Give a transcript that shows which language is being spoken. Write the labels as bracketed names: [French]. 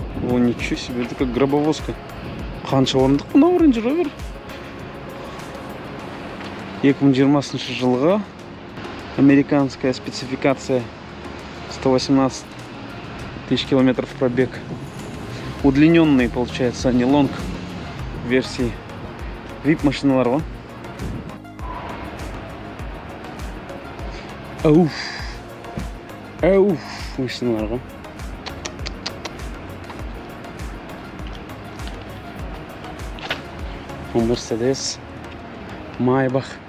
[Russian] О, ничего себе, это как гробовозка. [Kazakh] Қанша орындық мына Range Rover? [Russian] 2020 жылғы американская спецификация, 118 тысяч километров пробег. Удлиненные, получается, не лонг версии. [Kazakh] VIP машиналар ғой. Ауф машиналар ғой. Мерседес, Майбах.